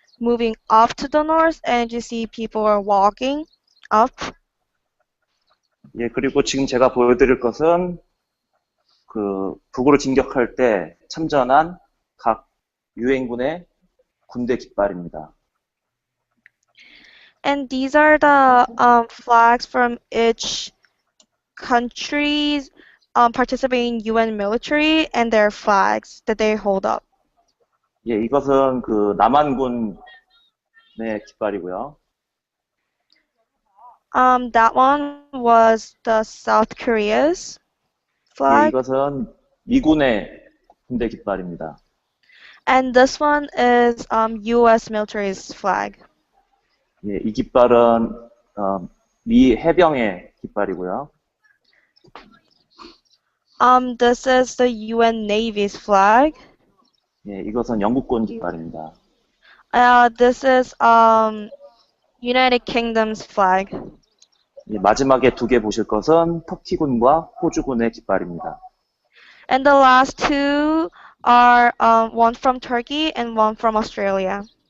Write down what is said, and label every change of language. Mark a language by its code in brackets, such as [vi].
[en] moving up to the north, and you see people are walking up. [ko] 예, 그리고 지금 제가 보여드릴 것은 그 북으로 진격할 때 참전한 각 유엔군의 군대 깃발입니다. [en] And these are the flags from each countries participating in UN military and their flags that they hold up. [ko] 예, 이것은 그 남한군의 깃발이고요. [en] That one was the South Korea's [ko] 예, [en] flag, [ko] 이것은 미군의 군대 깃발입니다. [en] and this one is US military's flag. [ko] 예, 이 깃발은 미 해병의 깃발이고요. [en] This is the UN Navy's flag. [ko] 예, 이것은 영국군 깃발입니다. [en] This is United Kingdom's flag. [ko] 예, 마지막에 두 개 보실 것은 터키군과 호주군의 깃발입니다. [en] And the last two are one from Turkey and one from Australia.